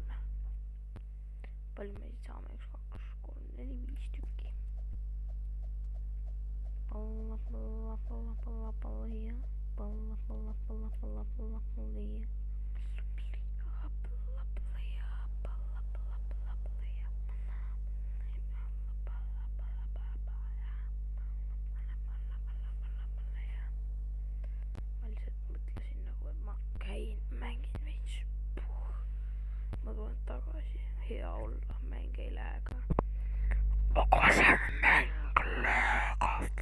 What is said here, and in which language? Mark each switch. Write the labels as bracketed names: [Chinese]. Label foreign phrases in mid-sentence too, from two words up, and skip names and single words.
[Estonian] palju me siis saame? 1, 2, 3, 4, 5 tükki. Palla, palla, palla, palla, palla ja palla, palla, palla, palla, palla, palla ja palla, palla ja palla, palla, palla, palla ja palla, palla, palla, palla ja ma lihtsalt mõtlesin nagu, et ma käin, mängin veits. Ma tulen tagasi, hea olla, mäng ei lääga. aga see mäng läägab.